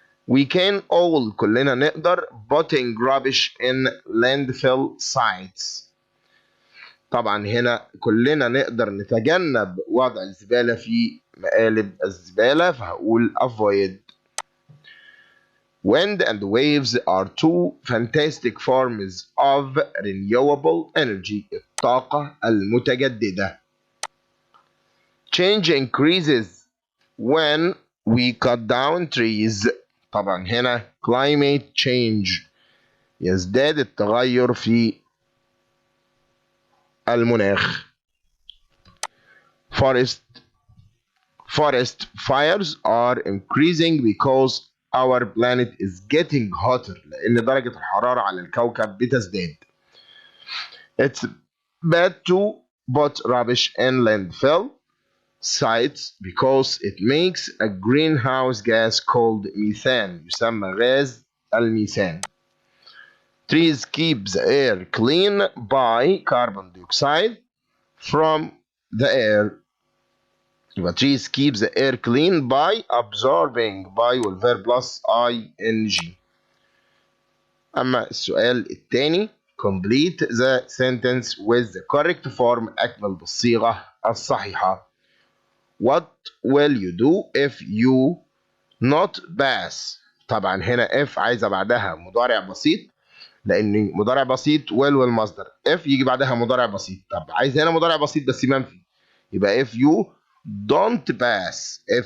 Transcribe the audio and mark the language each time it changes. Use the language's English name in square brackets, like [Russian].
[English] We can all، [Arabic] كلنا نقدر [English] putting rubbish in landfill sites. [Arabic] طبعا هنا كلنا نقدر نتجنب وضع الزبالة في مقالب الزبالة، فهقول avoid. [English] Wind and waves are two fantastic forms of renewable energy. [Arabic] الطاقة المتجددة. [English] Change increases when we cut down trees. [Arabic] طبعا هنا climate change، يزداد التغير في المناخ. [English] Forest fires are increasing because our planet is getting hotter، [Arabic] لأن درجة الحرارة على الكوكب بتزداد. [English] It's bad to put rubbish in landfill sites because it makes a greenhouse gas called methane، [Arabic] يسمى غاز الميثان. [English] Trees keep the air clean by carbon dioxide from the air. [Arabic] يبقى [English] trees keep the air clean by absorbing by والverb plus ing. [Arabic] أما السؤال الثاني [English] complete the sentence with the correct form، [Arabic] أكمل بالصيغة الصحيحة. [English] What will you do if you not pass؟ [Arabic] طبعا هنا if عايزة بعدها مضارع بسيط، لأن مضارع بسيط will والمصدر. if يجي بعدها مضارع بسيط. طب عايز هنا مضارع بسيط بس منفي، يبقى [English] if you don't pass.